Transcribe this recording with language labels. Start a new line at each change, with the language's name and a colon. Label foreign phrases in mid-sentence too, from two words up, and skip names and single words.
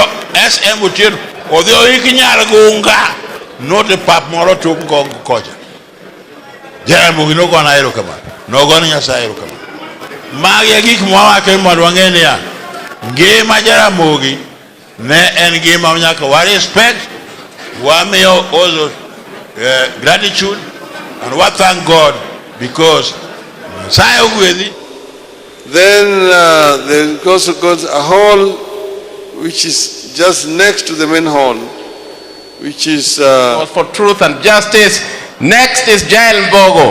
Luo (Kenya and Tanzania): SM otier odhi oiki Nyargunga note pap moro tok kocha Jaramogi nogona ero kamano nogona Nyasaye ero kamano magi gik mwawake mondo wang'e niya ngima Jaramogi ne en ngima nyaka wa respect wamiyo
English: also gratitude and we thank God because
Luo (Kenya and Tanzania): Nyasaye ogwedhi.
English: Then there also got a hall which is just next to the main hall, which is for truth and justice. Next is Jalango.